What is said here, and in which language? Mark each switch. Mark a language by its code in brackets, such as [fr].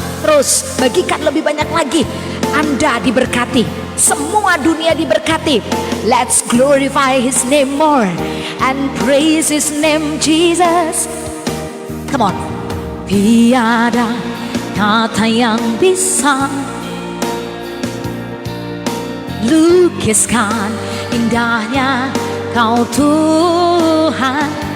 [id] Terus bagikan lebih banyak lagi. Anda diberkati, semua dunia diberkati. [en] Let's glorify His name more and praise His name Jesus. Come on. [id] Tiada kata yang bisa lukiskan indahnya Kau Tuhan.